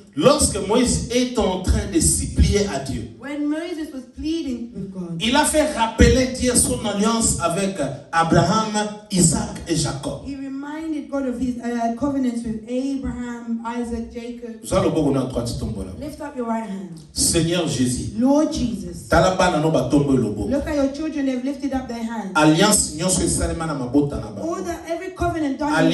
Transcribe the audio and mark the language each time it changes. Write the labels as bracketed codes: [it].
[fr] Lorsque Moïse est en train de supplier à Dieu, [en] When Moses was pleading with God, [fr] il a fait rappeler Dieu son alliance avec Abraham, Isaac et Jacob. [en] he reminded God of his covenants with Abraham, Isaac, Jacob. Lift up your right hand. [fr] Seigneur Jésus, [en] Lord Jesus, look at your children, they've lifted up their hands. [ln] alliance nyonso esalema na mabota na bango. [en] All that, every covenant done in their